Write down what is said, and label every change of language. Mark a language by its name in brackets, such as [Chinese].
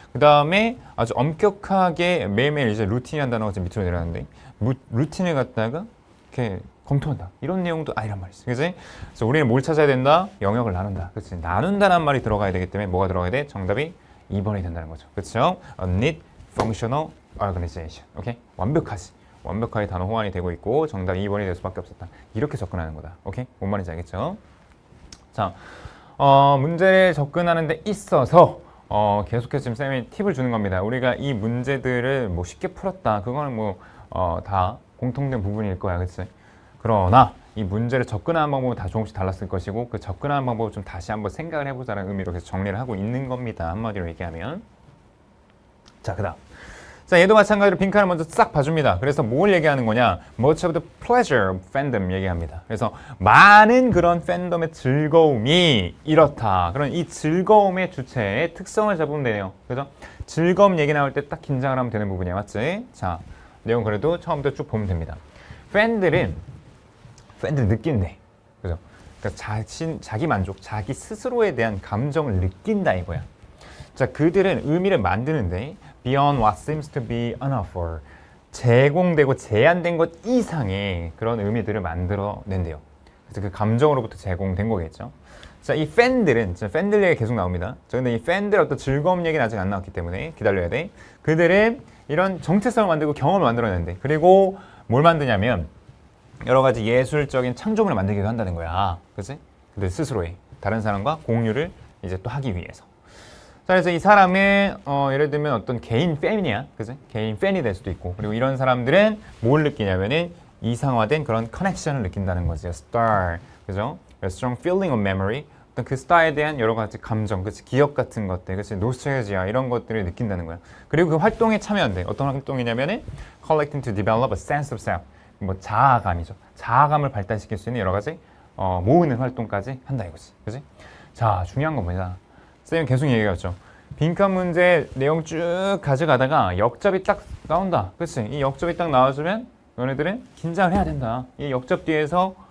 [Korean] 그 다음에 아주 엄격하게 매일매일 이제 루틴이라는 단어가 지금 밑으로 내려가는데 루틴을 갖다가 이렇게 검토한다. 이런 내용도 아니란 말이지. 그치? 그래서 우리는 뭘 찾아야 된다? 영역을 나눈다. 그치? 나눈다는 말이 들어가야 되기 때문에 뭐가 들어가야 돼? 정답이 2번이 된다는 거죠. 그쵸? [English] A neat, functional organization. [Korean] 오케이? 완벽하게 단어 호환이 되고 있고 정답이 2번이 될 수밖에 없었다. 이렇게 접근하는 거다. 오케이? 뭔 말인지 알겠죠? 자, 문제를 접근하는 데 있어서 계속해서 지금 쌤이 팁을 주는 겁니다. 우리가 이 문제들을 뭐 쉽게 풀었다. 그거는 뭐 다 공통된 부분일 거야. 그치? 그러나 이 문제를 접근하는 방법은 다 조금씩 달랐을 것이고 그 접근하는 방법을 좀 다시 한번 생각을 해보자는 의미로 계속 정리를 하고 있는 겁니다. 한마디로 얘기하면. 자, 그 다음. 자, 얘도 마찬가지로 빈칸을 먼저 싹 봐줍니다. 그래서 뭘 얘기하는 거냐? [English] Much of the pleasure of fandom [Korean] 얘기합니다. 그래서 많은 그런 팬덤의 즐거움이 이렇다. 그런 이 즐거움의 주체의 특성을 잡으면 돼요. 그래서 즐거움 얘기 나올 때 딱 긴장을 하면 되는 부분이야. 맞지? 자, 내용 그래도 처음부터 쭉 보면 됩니다. 팬들 느낀대. 그죠? 그러니까 자기 만족, 자기 스스로에 대한 감정을 느낀다 이거야. 자, 그들은 의미를 만드는데 [English] beyond what seems to be an offer. [Korean] 제공되고 제한된 것 이상의 그런 의미들을 만들어낸대요. 그래서 그 감정으로부터 제공된 거겠죠. 자, 이 팬들은, 팬들 얘기 계속 나옵니다. 자, 근데 이 팬들의 어떤 즐거움 얘기는 아직 안 나왔기 때문에 기다려야 돼. 그들은 이런 정체성을 만들고 경험을 만들어낸대. 그리고 뭘 만드냐면 여러 가지 예술적인 창조물을 만들기도 한다는 거야. 그치? 그들 스스로의 다른 사람과 공유를 이제 또 하기 위해서. 자, 그래서 이 사람은 예를 들면 어떤 개인 팬이야. 그치? 개인 팬이 될 수도 있고. 그리고 이런 사람들은 뭘 느끼냐면은 이상화된 그런 커넥션을 느낀다는 거지. star. 그죠? [English] A strong feeling of memory. [Korean] 어떤 그 스타에 대한 여러 가지 감정, 그치? 기억 같은 것들, 그치? 노스텔지아 이런 것들을 느낀다는 거야. 그리고 그 활동에 참여한대. 어떤 활동이냐면은 [English] collecting to develop a sense of self. [Korean] 뭐 자아감이죠. 자아감을 발달시킬 수 있는 여러 가지 모으는 활동까지 한다 이거지. 그치? 자, 중요한 건 뭐냐? 쌤이 계속 얘기했죠. 빈칸 문제 내용 쭉 가져가다가 역접이 딱 나온다. 그치? 이 역접이 딱 나와주면 너네들은 긴장을 해야 된다. 이 역접 뒤에서